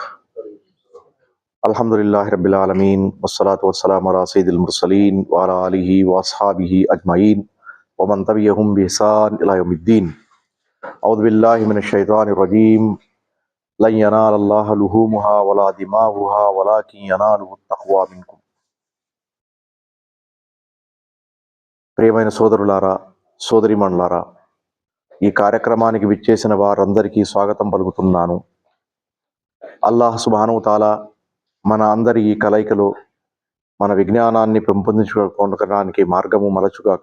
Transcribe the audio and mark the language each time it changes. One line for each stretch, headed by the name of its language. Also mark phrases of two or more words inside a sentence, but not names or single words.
Arabic: الحمد لله رب العالمين والصلاة والسلام على سيد المرسلين وعلى آله وأصحابه أجمعين ومن تبعهم بإحسان إلى يوم الدين. أعوذ بالله من الشيطان الرجيم. لن ينال الله لحومها ولا دماؤها ولكن يناله التقوى منكم.
Telugu: ప్రియమైన సోదరులారా, సోదరిమణులారా, ఈ కార్యక్రమానికి విచ్చేసిన వారందరికీ స్వాగతం పలుకుతున్నాను.
Arabic: الله سبحانه تعالى
Telugu: మన అందరి ఈ కలయికలో మన విజ్ఞానాన్ని పెంపొందించుకోవడానికి మార్గము మలచుగాక.